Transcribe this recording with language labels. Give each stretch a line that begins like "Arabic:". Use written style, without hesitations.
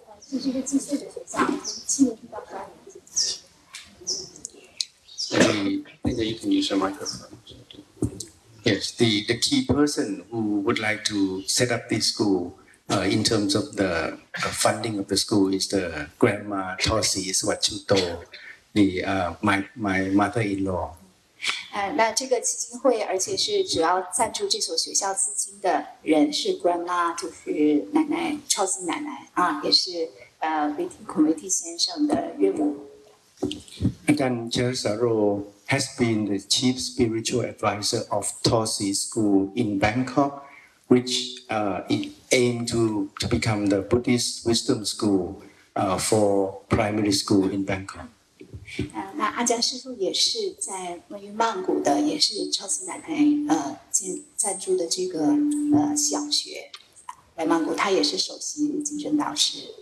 English: You can use a microphone. Yes, the key person who would like to set up this school in terms of the funding of the school is the Grandma Tosi Swachuto, my mother-in-law.
Chinese: 那这个基金会，而且是主要赞助这所学校资金的人是 grandma， 就是奶奶，超级奶奶啊，也是Viti Kumiti 先生的岳母。
English: Prachan Chiasaro has been the chief spiritual advisor of Tosi School in Bangkok, which it aimed to become the Buddhist wisdom school for primary school in Bangkok.
Chinese: 那阿江师傅也是在位于曼谷的，也是超级奶奶赞助的这个小学，在曼谷，他也是首席精神导师。